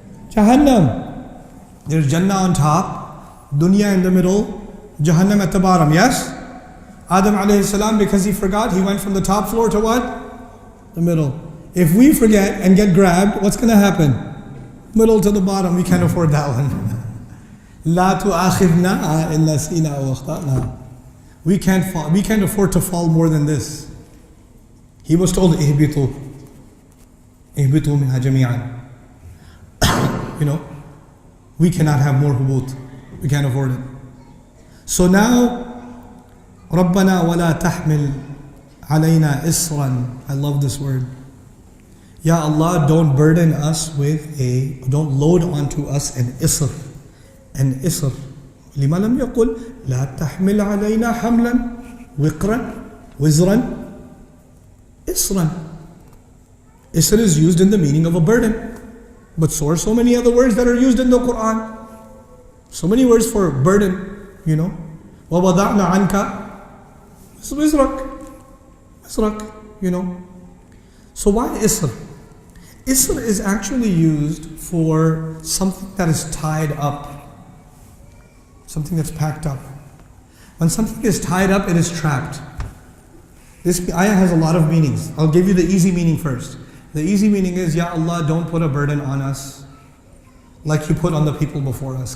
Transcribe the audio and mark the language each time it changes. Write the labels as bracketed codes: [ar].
[en] Jahannam. There's Jannah on top, Dunya in the middle, Jahannam at the bottom, yes? Adam alayhi salam, because he forgot, he went from the top floor to what? The middle. If we forget and get grabbed, what's going to happen? Middle to the bottom, we can't afford that one. [ar] لا تؤاخذنا إن نسينا أو أخطأنا. [en] We can't afford to fall more than this. He was told, [ar] اهبطوا منها جميعا. [en] You know, we cannot have more hubut. We can't afford it. So now, [ar] ربنا ولا تحمل علينا إصرا. [en] I love this word. Ya Allah, don't burden us don't load onto us an isr. An isr. [ar] لما لم يقل لا تحمل علينا حملا وزرا إصرا. [en] Isr is used in the meaning of a burden. But so are so many other words that are used in the Quran. So many words for burden, you know. [ar] وَوَضَعْنَا عَنْكَ وِزْرَكَ, [en] you know. So why isr? Isr is actually used for something that is tied up. Something that's packed up. When something is tied up, it is trapped. This ayah has a lot of meanings. I'll give you the easy meaning first. The easy meaning is, Ya Allah, don't put a burden on us like you put on the people before us.